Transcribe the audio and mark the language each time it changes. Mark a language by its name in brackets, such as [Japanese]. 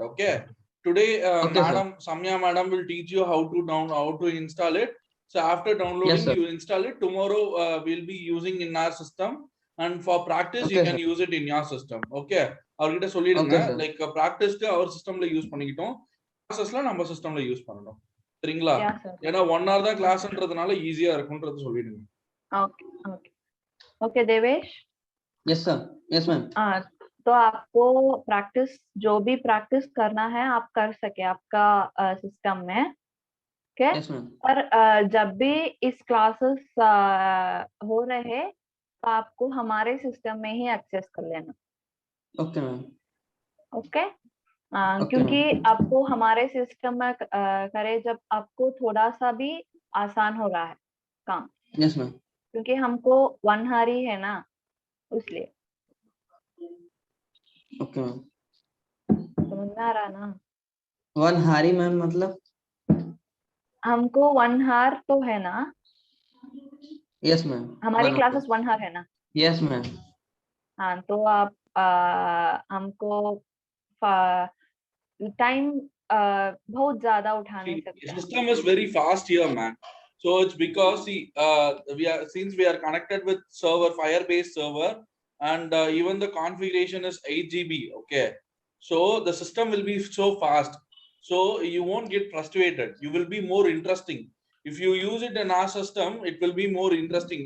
[English] Okay, today Samya madam will teach you how to install it. So after downloading, you install it. Tomorrow we'll be using in our system, and for practice you can use it in your system. [Tamil] Okay, அவர்கிட்ட சொல்லிடுங்க, [English] like practice our system [Tamil] la use பண்ணிக்கிட்டோம், processல நம்ம systemல use பண்ணனும். சரிங்களா? ஏன்னா 1 hour தான் கிளாஸ்ன்றதுனால ஈஸியா இருக்கும்ன்றது சொல்லிடுங்க. [Hindi] Okay okay okay Devesh. Yes sir, yes ma'am. तो आपको प्रैक्टिस जो भी प्रैक्टिस करना है आप कर सके आपका सिस्टम में। ओके, पर जब भी इस क्लासेस हो रहे तो आपको हमारे सिस्टम में ही एक्सेस कर लेना। Okay ma'am. ओके, क्योंकि आपको हमारे सिस्टम में करे जब आपको थोड़ा सा भी आसान हो रहा है काम। Yes ma'am. क्योंकि हमको 1 hour ही है ना, इसलिए। ओके मैम, समझ में आ रहा ना? 1 hour ही मैम, मतलब हमको 1 hour तो है ना? यस मैम, हमारी क्लासेस 1 hour है ना? Yes ma'am. हाँ, तो आप हमको टाइम बहुत ज्यादा उठा नहीं सकते। [English] System is very fast here, man. So it's because since we are connected with server, Firebase server, and even the configuration is 8 GB. Okay, so the system will be so fast, so you won't get frustrated. You will be more interesting. If you use it in our system, it will be more interesting.